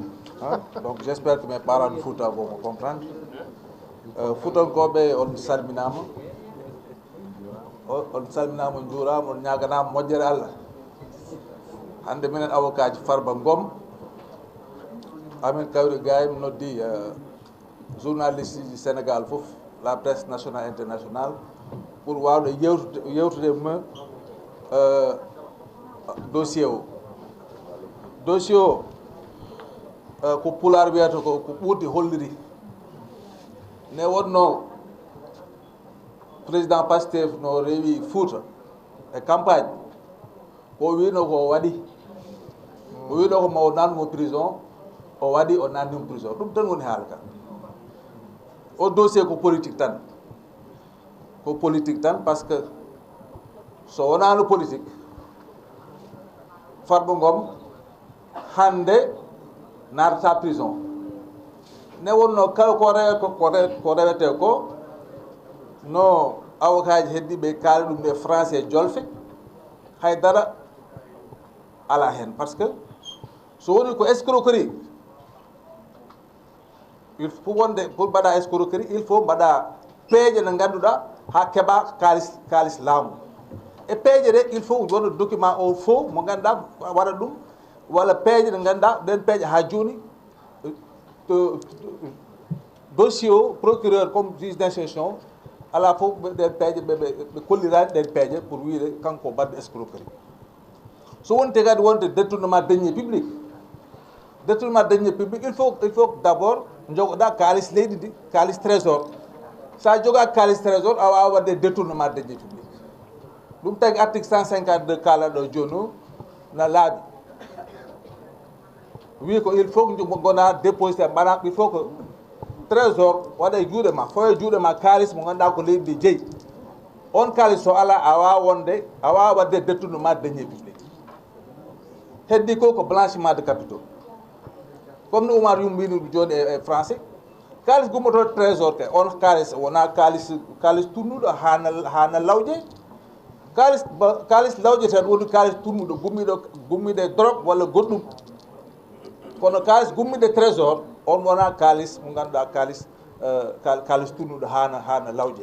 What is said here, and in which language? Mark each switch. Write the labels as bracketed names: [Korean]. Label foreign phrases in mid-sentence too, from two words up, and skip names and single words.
[French] Donc j'espère que mes parents de Fouta vont me comprendre. [Fula] Futankoɓe on salminama on juurama on ñaganama moƴƴere Allah. Hande minen avocat ji Farba Ngom amin kawri gay mi noddi journaliste du Sénégal fof, [French] la presse nationale internationale, pour [Fula] wawde yewtude me [French] dossier o. [Fula] Dossier o ko pulaar wiyata ko ɓurde holliri. Ne wonno président Pastef no rewi Fouta e campagne ko wino ko waɗi o wino ko mawo nannumo prison o waɗi o nannimo prison ɗum tan woni haala ka. O dossier ko politique tan [French] parce que [Fula] so wonano politique Farba Ngom hande natata prison. Ne wonno kala ko rewete ko no avocat ji heddiɓe kaali ɗum nde français jolfe haydara ala hen, [French] parce que [Fula] so woni ko escroquerie [French] il faut [Fula] wonde pour mbaɗa [French] escroquerie il faut [Fula] mbaɗa peeje ɗe ngannduɗa ha keɓa kalis laamu, e peeje ɗe [French] il faut [Fula] wonde document o faux mo ngannduɗa waɗa ɗum, walla peeje ɗe ngannduɗa ɗen peeje ha joni dossier o [French] procureur comme juge d'instruction [Fula] ala fof ɗen peeje ɓe kollirani ɗen peeje pour wiide kanko badde escroquerie. So wonte kadi wonde [French] détournement deniers public il faut d' abord [Fula] jogoɗa kalis leydi ndi, kalis trésor. Sa joga kalis trésor a wawa wadde [French] détournement deniers public. [Fula] Ɗum tagi article 152 kalaɗo joni o na laaɓi wi ko [French] il faut [Fula] gona déposité mbaɗa, [French] il faut que trésor [Fula] waɗa e juuɗe ma, fo e juuɗe ma kalis mo ganduɗa ko leydi ndi jeeyi. On kalis so ala a wawa wadde [French] détournement deniers public. [Fula] Heddi ko [French] blanchiment de capitaux, comme [Fula] no Oumar Youm wini joni e français. Kalis gummoto trésor ke on kalis wona kalis turnuɗo hana lawƴe. Kalis lawƴeten woni kalis turnuɗo gummiɗo e drogue walla goɗɗum. Kono kalis gummiɗo trésor on wona kalis mo ganduɗa kalis turnuɗo hana lawƴe.